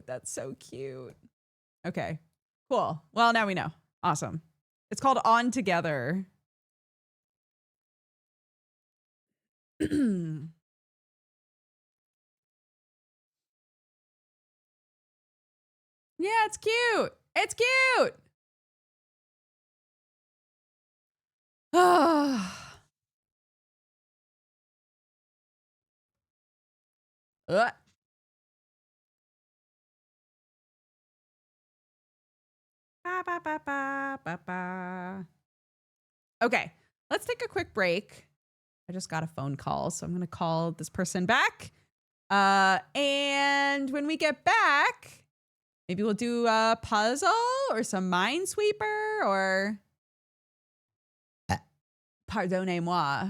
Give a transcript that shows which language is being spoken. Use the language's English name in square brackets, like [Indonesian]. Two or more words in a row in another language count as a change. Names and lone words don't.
[English] That's so cute. Okay, cool. Well, now we know. Awesome. It's called On Together. Yeah, it's cute. It's cute. Ah. Ba, ba, ba, ba, ba, ba. Okay, let's take a quick break. I just got a phone call, so I'm going to call this person back. And when we get back, maybe we'll do a puzzle or some Minesweeper or pardonnez-moi.